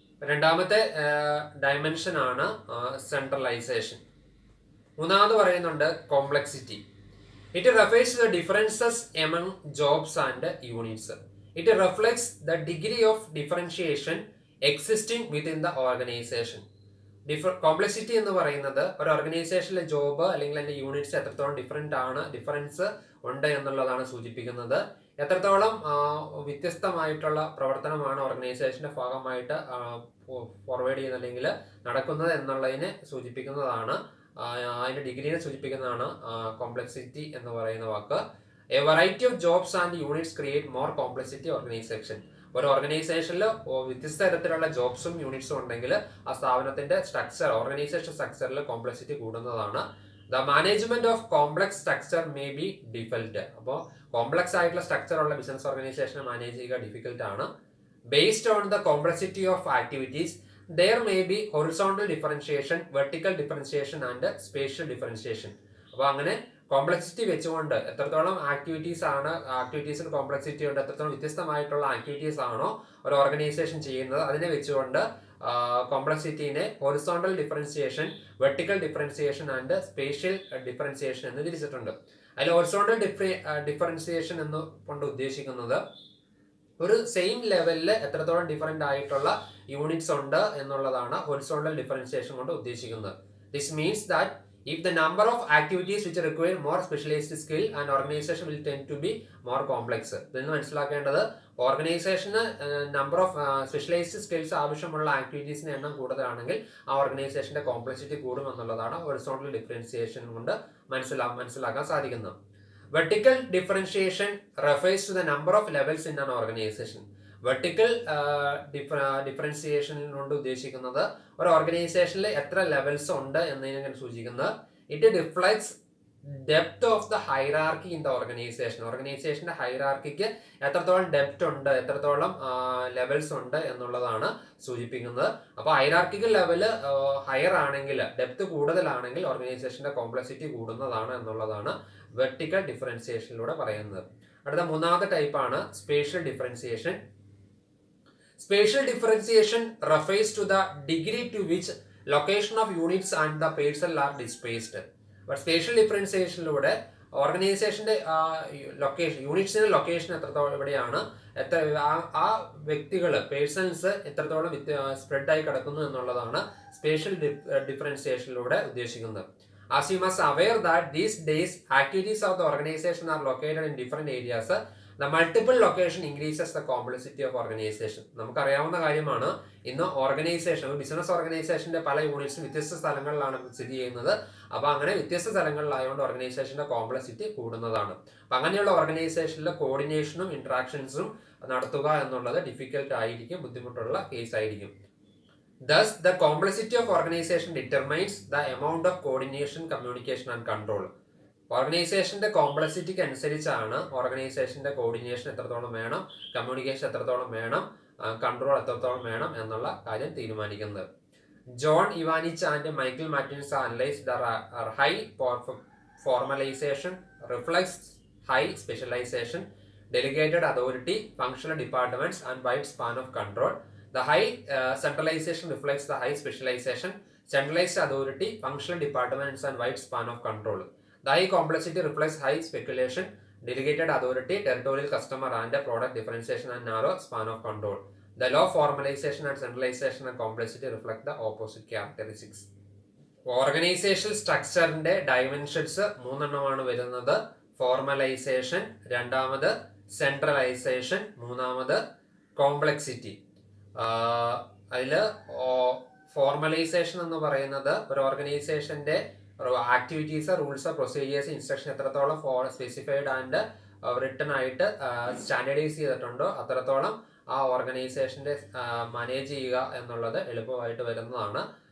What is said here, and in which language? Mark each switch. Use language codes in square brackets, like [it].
[ml] രണ്ടാമത്തെ ഡയമെൻഷൻ ആണ് സെൻട്രലൈസേഷൻ. മൂന്നാമത് പറയുന്നുണ്ട് complexity. [en] It refers to the differences among jobs and units. It reflects the degree of differentiation existing within the organization. [ml] Complexity എന്ന് പറയുന്നത് ഒരു ഓർഗനൈസേഷനിലെ ജോബ് അല്ലെങ്കിൽ അതിന്റെ യൂണിറ്റ്സ് എത്രത്തോളം ഡിഫറൻസ് ഉണ്ട് എന്നുള്ളതാണ് സൂചിപ്പിക്കുന്നത്. എത്രത്തോളം വ്യത്യസ്തമായിട്ടുള്ള പ്രവർത്തനമാണ് ഓർഗനൈസേഷന്റെ ഭാഗമായിട്ട് ഫോർവേഡ് ചെയ്യുന്നത് അല്ലെങ്കിൽ നടക്കുന്നത് എന്നുള്ളതിനെ സൂചിപ്പിക്കുന്നതാണ്, അതിന്റെ ഡിഗ്രീനെ സൂചിപ്പിക്കുന്നതാണ് കോംപ്ലക്സിറ്റി എന്ന് പറയുന്ന വാക്ക്. [en] A variety of jobs and units create more complexity organization. [ml] ഒരു ഓർഗനൈസേഷനിൽ വ്യത്യസ്ത തരത്തിലുള്ള ജോബ്സും യൂണിറ്റ്സും ഉണ്ടെങ്കിൽ ആ സ്ഥാപനത്തിന്റെ സ്ട്രക്ചർ, ഓർഗനൈസേഷൻ സ്ട്രക്ചറിൽ complexity കൂടുന്നതാണ്. [en] The management of complex structure may be difficult. [ml] അപ്പോൾ കോംപ്ലക്സ് ആയിട്ടുള്ള സ്ട്രക്ചർ ഉള്ള ബിസിനസ് ഓർഗനൈസേഷനെ മാനേജ് ചെയ്യുക ഡിഫിക്കൽട്ട് ആണ്. [en] Based on the complexity of activities there may be horizontal differentiation, vertical differentiation and spatial differentiation. [ml] അപ്പോൾ അങ്ങനെ complexity വെച്ചുകൊണ്ട് എത്രത്തോളം ആക്ടിവിറ്റീസിന് കോംപ്ലക്സിറ്റി ഉണ്ട്, എത്രത്തോളം വ്യത്യസ്തമായിട്ടുള്ള ആക്ടിവിറ്റീസ് ആണോ ഒരു ഓർഗനൈസേഷൻ ചെയ്യുന്നത്, അതിനെ വെച്ചുകൊണ്ട് കോംപ്ലക്സിറ്റിനെ horizontal differentiation, vertical differentiation and spatial differentiation എന്ന് തിരിച്ചിട്ടുണ്ട്. അതിൽ ഹൊറിസോണ്ടൽ ഡിഫറൻസിയേഷൻ എന്ന് കൊണ്ട് ഉദ്ദേശിക്കുന്നത് ഒരു സെയിം ലെവലിൽ എത്രത്തോളം ഡിഫറെന്റ് ആയിട്ടുള്ള യൂണിറ്റ്സ് ഉണ്ട് എന്നുള്ളതാണ് ഹൊറിസോണ്ടൽ ഡിഫറൻസിയേഷൻ കൊണ്ട് ഉദ്ദേശിക്കുന്നത്. [en] This means that if the number of activities which require more specialized skill and organization will tend to be more complex. [ml] ഇതിൽ മനസ്സിലാക്കേണ്ടത് ഓർഗനൈസേഷന് നമ്പർ ഓഫ് സ്പെഷ്യലൈസ്ഡ് സ്കിൽസ് ആവശ്യമുള്ള ആക്ടിവിറ്റീസിന്റെ എണ്ണം കൂടുതലാണെങ്കിൽ ആ ഓർഗനൈസേഷന്റെ കോംപ്ലക്സിറ്റി കൂടും എന്നുള്ളതാണ് ഹൊറിസോണ്ടൽ ഡിഫറൻസിയേഷൻ കൊണ്ട് മനസ്സിലാക്കാൻ സാധിക്കുന്നത്. [en] Vertical differentiation refers to the number of levels in an organization. [ml] Vertical differentiation കൊണ്ട് ഉദ്ദേശിക്കുന്നത് ഒരു ഓർഗനൈസേഷനിൽ എത്ര ലെവൽസ് ഉണ്ട് എന്നതിനെ സൂചിക്കുന്നത്. [en] It reflects depth of the hierarchy in the organization. [ml] ഓർഗനൈസേഷന്റെ ഹൈറാർക്കിക്ക് എത്രത്തോളം ഡെപ്ത് ഉണ്ട്, എത്രത്തോളം ലെവൽസ് ഉണ്ട് എന്നുള്ളതാണ് സൂചിപ്പിക്കുന്നത്. അപ്പോൾ ഹൈറാർക്കിക്കൽ ലെവല് ഹയർ ആണെങ്കിൽ, ഡെപ്ത് കൂടുതലാണെങ്കിൽ ഓർഗനൈസേഷന്റെ കോംപ്ലക്സിറ്റി കൂടുന്നതാണ് എന്നുള്ളതാണ് വെർട്ടിക്കൽ ഡിഫറൻസിയേഷനിലൂടെ പറയുന്നത്. അടുത്ത മൂന്നാമത്തെ ടൈപ്പാണ് spatial differentiation. [en] Spatial differentiation refers to the degree to which location of units and the personnel are displaced. [ml] But spatial differentiationലൂടെ ഓർഗനൈസേഷന്റെ യൂണിറ്റ്സിന്റെ ലൊക്കേഷൻ എത്രത്തോളം എവിടെയാണ്, ആ വ്യക്തികൾ പേഴ്സൺസ് എത്രത്തോളം സ്പ്രെഡ് ആയി കിടക്കുന്നു എന്നുള്ളതാണ് സ്പേഷ്യൽ ഡിഫറൻസിയേഷനിലൂടെ ഉദ്ദേശിക്കുന്നത്. [en] As you must aware that these days activities of the organization are located in different areas. The multiple location increases the complexity of organization. [ml] നമുക്കറിയാവുന്ന കാര്യമാണ്, ഇന്ന് ബിസിനസ് ഓർഗനൈസേഷന്റെ പല യൂണിറ്റ്സും വ്യത്യസ്ത സ്ഥലങ്ങളിലാണ് സ്ഥിതി ചെയ്യുന്നത്. അപ്പൊ അങ്ങനെ വ്യത്യസ്ത സ്ഥലങ്ങളിലായതുകൊണ്ട് ഓർഗനൈസേഷന്റെ കോംപ്ലക്സിറ്റി കൂടുന്നതാണ്. അപ്പൊ അങ്ങനെയുള്ള ഓർഗനൈസേഷനിലെ കോർഡിനേഷനും ഇന്ററാക്ഷൻസും നടത്തുക എന്നുള്ളത് ഡിഫിക്കൽട്ട് ആയിരിക്കും, ബുദ്ധിമുട്ടുള്ള കേസ് ആയിരിക്കും. [en] Thus, the complexity of organization determines the amount of coordination, communication and control. [ml] ഓർഗനൈസേഷന്റെ കോംപ്ലക്സിറ്റിക്ക് അനുസരിച്ചാണ് ഓർഗനൈസേഷന്റെ കോർഡിനേഷൻ എത്രത്തോളം വേണം, കമ്മ്യൂണിക്കേഷൻ എത്രത്തോളം വേണം, കൺട്രോൾ എത്രത്തോളം വേണം എന്നുള്ള കാര്യം തീരുമാനിക്കുന്നത്. [en] John Ivancevich and Michael Martins analyse the high formalization reflects high specialization, delegated authority, functional departments and wide span of control. The high centralization reflects the high specialization, centralized authority, functional departments and wide span of control. The high complexity reflects high speculation, delegated authority, territorial customer and product differentiation and narrow span of control. The low formalization and centralization and complexity reflect the opposite characteristics. [ml] Organisation സ്ട്രക്ചറിന്റെ dimensions മൂന്നെണ്ണമാണ് വരുന്നത്. Formalisation, രണ്ടാമത് centralisation, മൂന്നാമത് complexity. അതിൽ formalisation എന്ന് പറയുന്നത് ഒരു ഓർഗനൈസേഷന്റെ activities, rules, procedures, instruction എത്രത്തോളം സ്പെസിഫൈഡ് ആൻഡ് റിട്ടൺ ആയിട്ട് സ്റ്റാൻഡേർഡൈസ് ചെയ്തിട്ടുണ്ടോ അത്രത്തോളം ആ ഓർഗനൈസേഷന്റെ മാനേജ് ചെയ്യുക എന്നുള്ളത് എളുപ്പമായിട്ട് വരുന്നതാണ്.